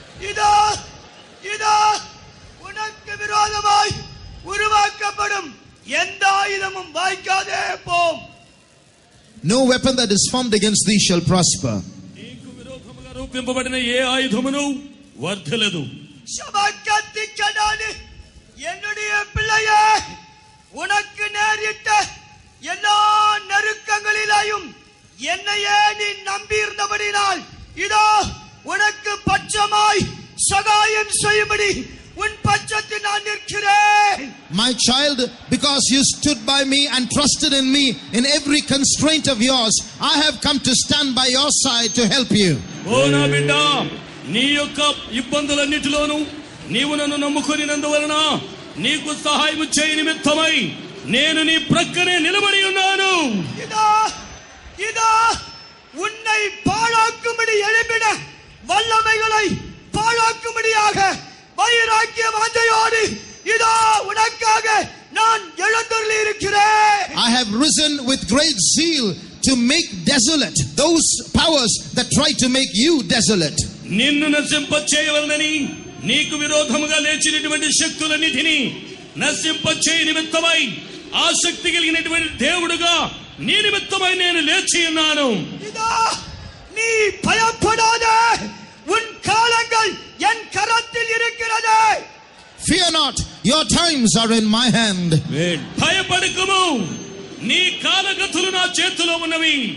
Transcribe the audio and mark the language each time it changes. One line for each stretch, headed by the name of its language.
Tamil: இதோ இதோ உனக்கு விரோதமாய் உருவாக்கப்படும் எந்த ஆயுதமும் வாய்க்காதே போம்.
English: No weapon that is formed against thee shall prosper.
Telugu: నీకు విరోధముగా రూపింపబడిన ఏ ఆయుధమును వర్ధిల్లదు.
Tamil: சபாக்கத்தி கடானி என்னுடைய பிள்ளையே உனக்கு நேரிட்ட எல்லா நெருக்கங்களிலும் என்னையே நீ நம்பியிருந்தபடினால் இதோ உனக்கு பட்சமாய் சகாயம் செய்யும்படி உன் பட்சத்தில் நான் நிற்கிறேன்.
English: My child, because you stood by me and trusted in me in every constraint of yours, I have come to stand by your side to help you.
Telugu: ఓ నా బిడ్డ, నీ యొక్క ఇబ్బందులన్నిటిలోనూ నీవు నన్ను నమ్ముకొనినందువలన నీకు సహాయం చేయ నిమిత్తమై నేను నీ ప్రక్కనే నిలబడి ఉన్నాను.
Tamil: இதோ இதோ உன்னை பாழாக்கும்படி எழுப்பின வல்லமைகளை பாழாக்கும்படியாக வைராக்கிய வாஞ்சையோடு இதோ உனக்காக நான் எழுந்தருளி இருக்கிறேன்.
English: I have risen with great zeal to make desolate those powers that try to make you desolate.
Telugu: నిన్ను నశింప చేయవలనని నీకు విరోధముగా లేచినటువంటి శక్తులన్నిటినీ నశింప చేయ నిమిత్తమై ఆసక్తి కలిగినటువంటి దేవుడుగా నీ నిమిత్తమై నేను లేచి ఉన్నాను.
Tamil: இதோ நீ பயப்படாதே, உன் காலங்கள் என் கரத்தில் இருக்கிறது.
English: Fear not, your times are in my hand.
Telugu: భయపడకుము, నీ కాలగతులు నా చేతిలో ఉన్నవి.